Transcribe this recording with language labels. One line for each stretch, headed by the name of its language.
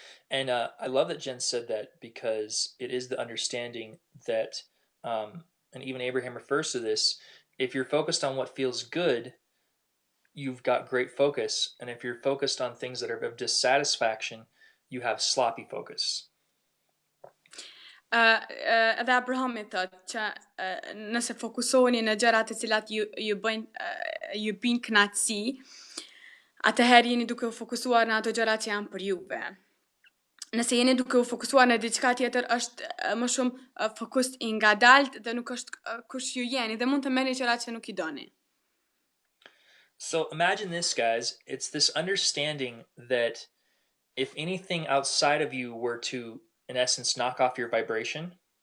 English: And I love that Jen said that because it is the understanding that, and even Abraham refers to this, if you're focused on what feels good, you've got great focus. And if you're focused on things that are of dissatisfaction, you have sloppy focus.
Albanian: Edhe Abrahami thot që nëse fokusoheni në gjërat të cilat ju bin kënaqësi, atëherë jeni duke u fokusuar në ato gjëra që janë për juve. Nëse jeni duke u fokusuar në diçka tjetër, është më shumë fokus I ngadalt dhe nuk është kush ju jeni dhe mund të merrni gjëra që nuk I doni.
English: So imagine this, guys. It's this understanding that if anything outside of you were to, in essence, knock off your vibration,